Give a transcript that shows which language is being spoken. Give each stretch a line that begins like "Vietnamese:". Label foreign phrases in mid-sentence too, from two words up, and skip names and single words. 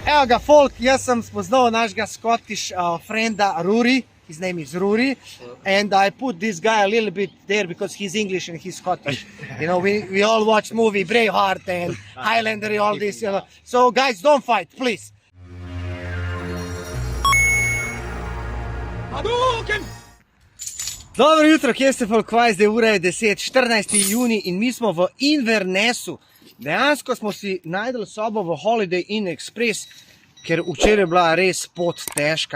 Slovenian: Evo ga, folk, jaz sem spoznal našega
English: Scottish frienda
Slovenian: Rory.
English: His name is Rory, and I put this guy a little bit there because he's English and he's Scottish. You know, we all watch movie Braveheart and Highlander and all this, you know. So guys, don't fight, please.
Slovenian: Dobro jutro, kje ste folk, zdaj ura je 10, 14. juni in mi smo v Invernessu. Dejansko smo si najdeli sobo v Holiday Inn Express, ker včeraj je bila res pot težka.